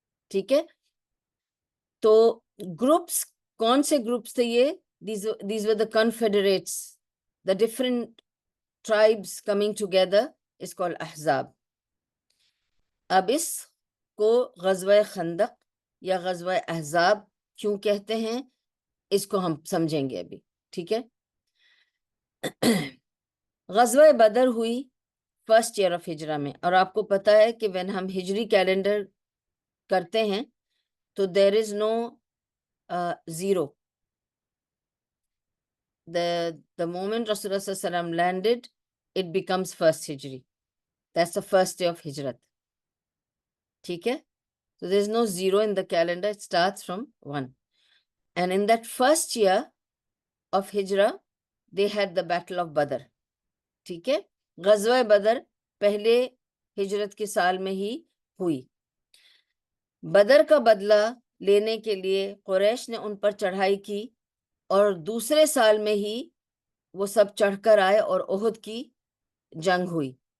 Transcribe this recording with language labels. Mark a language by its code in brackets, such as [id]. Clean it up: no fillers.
[ur] ٹھیک ہے, تو گروپس کون سے گروپس تھے یہ؟ [en] these were the confederates, the different tribes coming together is called احزاب. [ur] اب اس کو غزوہ خندق یا غزوہ احزاب کیوں کہتے ہیں, اس کو ہم سمجھیں گے ابھی. ٹھیک ہے, غزوہ بدر ہوئی فرسٹ ایئر آف ہجرہ میں, اور آپ کو پتا ہے کہ when ہم ہجری کیلنڈر کرتے ہیں تو [en] there is no zero. The moment Rasulullah sallallahu alaihi wasallam landed, it becomes first hijri. That's the first day of hijrat. [ur] ٹھیک ہے, [en] so there is no zero in the calendar, it starts from 1. And in that first year of hijrah, they had the battle of Badr. [ur] ٹھیک ہے, غزوہ بدر پہلے ہجرت کے سال میں ہی ہوئی. بدر کا بدلہ لینے کے لیے قریش نے ان پر چڑھائی کی, اور دوسرے سال میں ہی وہ سب چڑھ کر آئے اور احد کی جنگ ہوئی.